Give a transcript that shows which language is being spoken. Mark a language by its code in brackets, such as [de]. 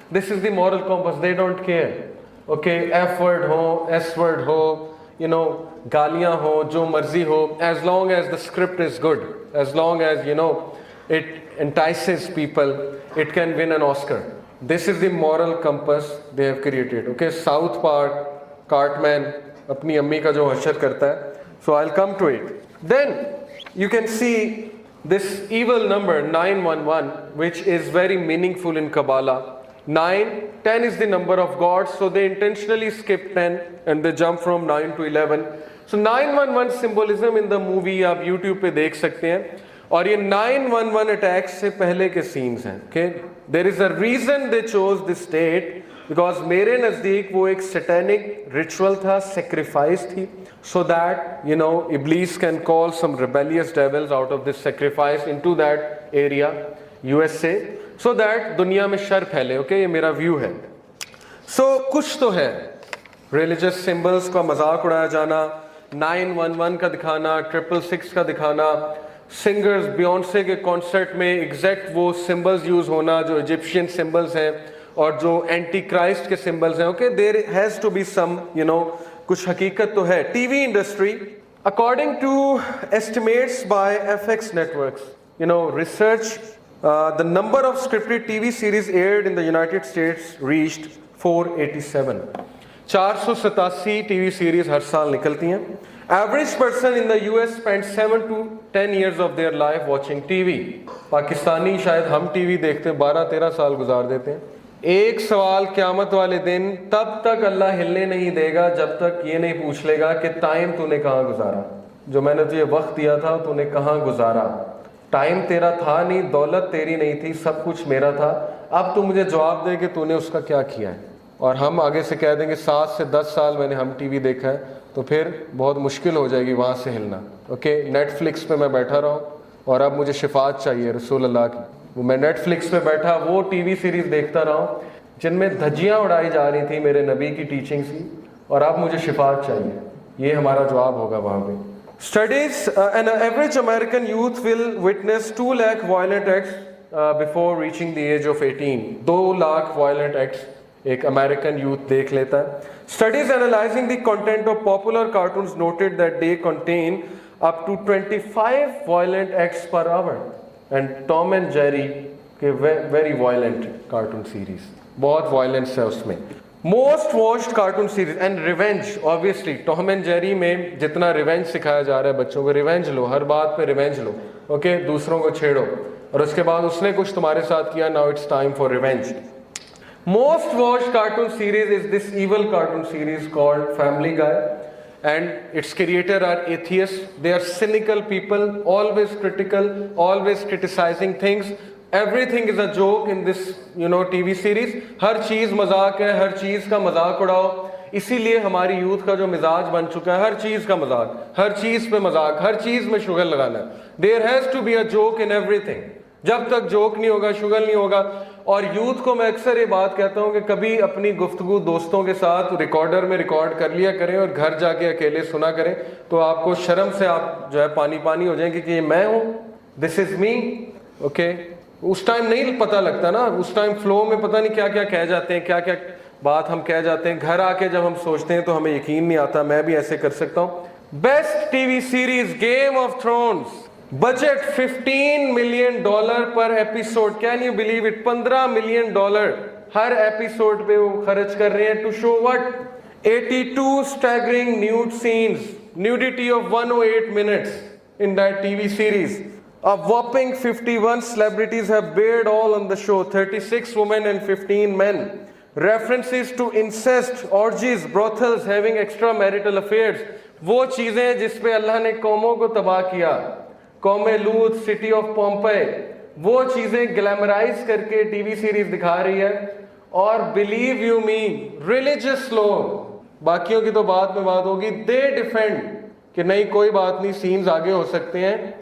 [en] This is the moral compass, they don't care. Okay, [hi] F word ho, S word ho, गालियां हो, जो मर्जी हो, [en] as long as the script is good, as long as it entices people, it can win an Oscar. This is the moral compass they have created. [hi] Okay, South Park, Cartman अपनी अम्मी का जो हशर करता है. [en] So I'll come to it. Then you can see this evil number 911, which is very meaningful in Kabbalah. 10 is the number of God, so they intentionally skip 10 and they jump from 9 to 11. So 911 symbolism in the movie [hi] आप YouTube पे देख सकते हैं, और ये 911 attacks से पहले के scenes हैं. [en] Okay, there is a reason they chose this date, because [hi] मेरे नज़दीक वो एक satanic ritual था, sacrifice थी, [en] so that Iblis can call some rebellious devils out of this sacrifice into that area, USA, so that [hi] दुनिया में sir फैले. Okay, ये मेरा व्यू है. So कुछ तो है, religious symbols का मजाक उड़ाया जाना, 911 का दिखाना, 666 का दिखाना, सिंगर्स बियॉन्से के कॉन्सर्ट में एग्जैक्ट वो सिंबल्स यूज होना जो इजिप्शियन सिंबल्स हैं और जो एंटी क्राइस्ट के सिंबल्स हैं. [en] okay, there has to be some [hi] कुछ हकीकत तो है. [en] TV industry, according to estimates by FX networks, research, the number of scripted TV series aired in the United States reached 487. [hi] 487 TV series हर साल निकलती हैं. [en] Average person in the US spends 7 to 10 years of their life watching TV. [hi] Pakistani शायद हम TV देखते 12-13 साल गुजार देते हैं. एक सवाल क़यामत वाले दिन, तब तक अल्लाह हिलने नहीं देगा जब तक ये नहीं पूछ लेगा कि टाइम तूने कहाँ गुजारा, जो मैंने तुझे वक्त दिया था तूने कहाँ गुजारा. टाइम तेरा था नहीं, दौलत तेरी नहीं थी, सब कुछ मेरा था, अब तू मुझे जवाब दे कि तूने उसका क्या किया है. और हम आगे से कह देंगे 7 से 10 साल मैंने हम टीवी देखा है, तो फिर बहुत मुश्किल हो जाएगी वहाँ से हिलना. ओके, नेटफ्लिक्स पे मैं बैठा रहा हूँ और अब मुझे शिफात चाहिए रसूल अल्लाह की, वो मैं नेटफ्लिक्स पे बैठा वो टीवी सीरीज़ देखता रहा हूँ जिनमें धज्जियाँ उड़ाई जा रही थी मेरे नबी की टीचिंग्स की, और अब मुझे शिफात चाहिए. ये हमारा जवाब होगा वहाँ पे. [en] Studies, an average American youth will witness 2 lakh violent acts before reaching the age of 18. [hi] 2 lakh violent acts एक अमेरिकन यूथ देख लेता है. [en] Studies analyzing the content of popular cartoons noted that they contain up to 25 violent acts per hour. And Tom and Jerry के very violent cartoon series, [hi] बहुत violence है उसमें. [en] Most watched cartoon series and revenge, [hi] obviously Tom and Jerry में जितना revenge सिखाया जा रहा है बच्चों को, revenge लो, हर बात पे revenge लो. Okay, दूसरों को छेड़ो और उसके बाद उसने कुछ तुम्हारे साथ किया, [en] now it's time for revenge. Most watched cartoon series is this evil cartoon series called Family Guy, and its creator are atheists. They are cynical people, always critical, always criticizing things. Everything is a joke in this TV series. [hi] हर चीज़ मजाक है, हर चीज़ का मजाक उड़ाओ. इसीलिए हमारी youth का जो मिजाज बन चुका है, हर चीज़ का मजाक, हर चीज़ पे मजाक, हर चीज़ में शुगर लगाना है. [en] There has to be a joke in everything. [hi] जब तक जोक नहीं होगा, शुगर नहीं होगा. और यूथ को मैं अक्सर ये बात कहता हूँ कि कभी अपनी गुफ्तगू दोस्तों के साथ रिकॉर्डर में रिकॉर्ड कर लिया करें और घर जाके अकेले सुना करें, तो आपको शर्म से आप जो है पानी पानी हो जाएंगे कि ये मैं हूँ, [en] this is me, [hi] ओके। उस टाइम नहीं पता लगता ना, उस टाइम फ्लो में पता नहीं क्या क्या कह जाते हैं, क्या क्या बात हम कह जाते हैं। घर आके जब हम सोचते हैं तो हमें यकीन नहीं आता मैं भी ऐसे कर सकता हूं। [en] Best TV series game of thrones, budget $15 million per episode, can you believe it? [hi] $15 million हर episode पे वो खर्च कर रहे हैं [en] To show what? 82 staggering nude scenes, nudity of 108 minutes in that TV series. A whopping 51 celebrities have bared all on the show, 36 women and 15 men. References to incest, orgies, brothels, having extramarital affairs. [hi] वो चीजें जिस पे अल्लाह ने कौमों को तबाह किया, कौम लूत, सिटी ऑफ पोम्पई, वो चीजें ग्लैमराइज करके टीवी सीरीज दिखा रही है। और [en] believe you me, [hi] रिलीजियस लोग, बाकियों की तो बाद में बात होगी, दे डिफेंड कि नहीं कोई बात नहीं, सीन्स आगे हो सकते हैं।